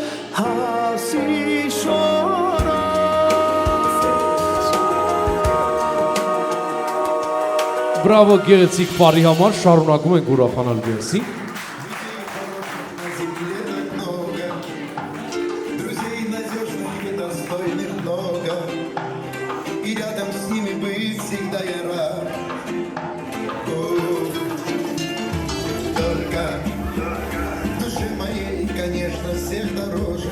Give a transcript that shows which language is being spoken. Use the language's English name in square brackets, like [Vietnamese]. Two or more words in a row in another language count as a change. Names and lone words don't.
[Armenian] հասի շորա Բրավո գեղեցիկ բարի համար, շարունակում ենք ուրախանալ գեղեցիկ [Russian] Друзей надежных и достойных много, и рядом с ними быть всегда я рад. Только душе моей, конечно, всех дороже.